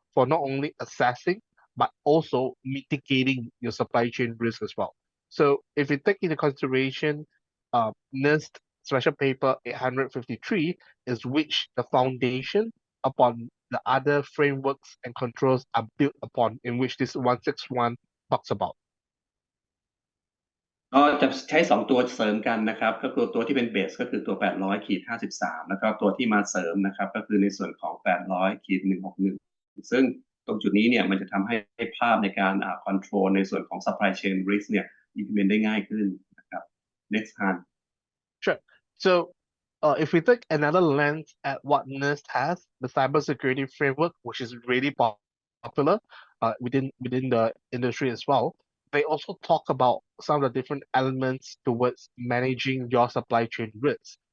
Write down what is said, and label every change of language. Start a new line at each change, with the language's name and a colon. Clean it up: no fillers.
English: for not only assessing but also mitigating your supply chain risk as well. So if you take into consideration NIST Special Paper 853 is which the foundation upon the other frameworks and controls are built upon, in which this 161 talks about.
Thai: ก็จะใช้2ตัวเสริมกันนะครับก็คือตัวที่เป็นเบสก็คือตัว800-53แล้วก็ตัวที่มาเสริมนะครับก็คือในส่วนของ800-161ซึ่งตรงจุดนี้เนี่ยมันจะทำให้ภาพในการcontrol ในส่วนของ supply chain risk เนี่ย implement ได้ง่ายขึ้นนะครับ
English: next hand Sure. So if we take another lens at what NIST has, the cybersecurity framework, which is really popular within the industry as well, they also talk about some of the different elements towards managing your supply chain risks.